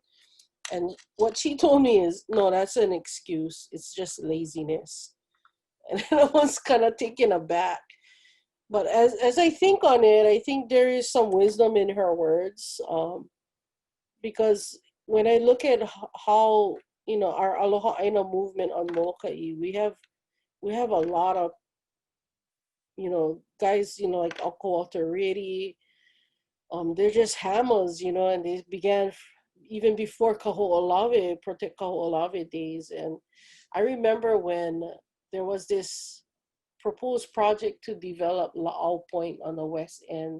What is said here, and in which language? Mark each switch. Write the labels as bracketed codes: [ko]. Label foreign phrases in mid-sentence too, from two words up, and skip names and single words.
[en] And what she told me is, no, that's an excuse. It's just laziness. And I was kind of taken aback. But as I think on it, I think there is some wisdom in her words. Because when I look at how, you know, our [haw] Aloha ʻaina [en] movement on Molokai, we have a lot of, you know, guys, you know, like Uncle Walter Reedy. They're just hammers, you know, and they began even before Kaho'olawe, Protect Kaho'olawe days. And I remember when there was this proposed project to develop La'au Point on the west end.